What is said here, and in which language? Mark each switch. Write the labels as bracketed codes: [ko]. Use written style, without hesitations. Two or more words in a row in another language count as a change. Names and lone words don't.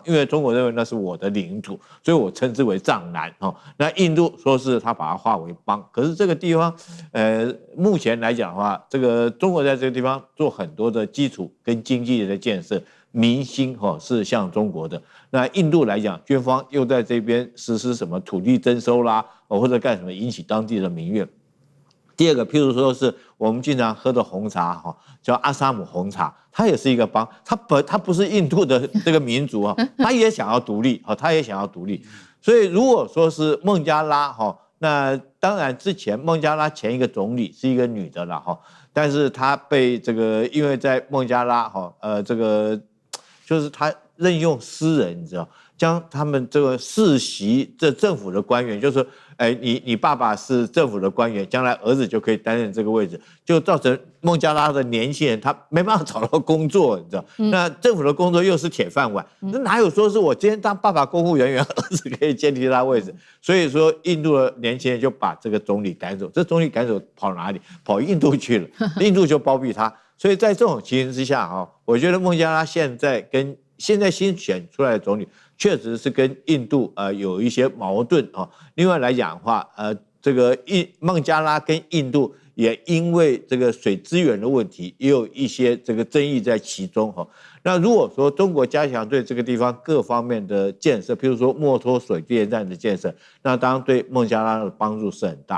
[zh] 因為中國認為那是我的領土，所以我稱之為藏南那印度說是他把它劃為邦，可是這個地方目前來講的話，這個中國在這個地方做很多的基礎跟經濟的建設，民心是向中國的。那印度來講，軍方又在這邊實施什麼土地徵收啦，或者幹什麼引起當地的民怨。第二個，譬如說是我們經常喝的紅茶叫阿薩姆紅茶，它也是一個邦，它不是印度的這個民族它也想要獨立它也想要獨立。所以如果說是孟加拉那當然之前孟加拉前一個總理是一個女的了但是她被這個因為在孟加拉這個就是她任用私人，你知道，將他們這個世襲這政府的官員，就是你爸爸是政府的官員，將來兒子就可以擔任這個位置，就造成孟加拉的年輕人他沒辦法找到工作，你知道，那政府的工作又是鐵飯碗，那哪有說是我今天當爸爸公務人員，兒子可以接替他位置？所以說印度的年輕人就把這個總理趕走，這總理趕走跑哪裡？跑印度去了，印度就包庇他。所以在這種情形之下我覺得孟加拉現在新選出來的總理確實是跟印度有一些矛盾另外來講的話這個孟加拉跟印度也因為這個水資源的問題也有一些這個爭議在其中那如果說中國加強對這個地方各方面的建設，譬如說墨脫水電站的建設，那當然對孟加拉的幫助是很大。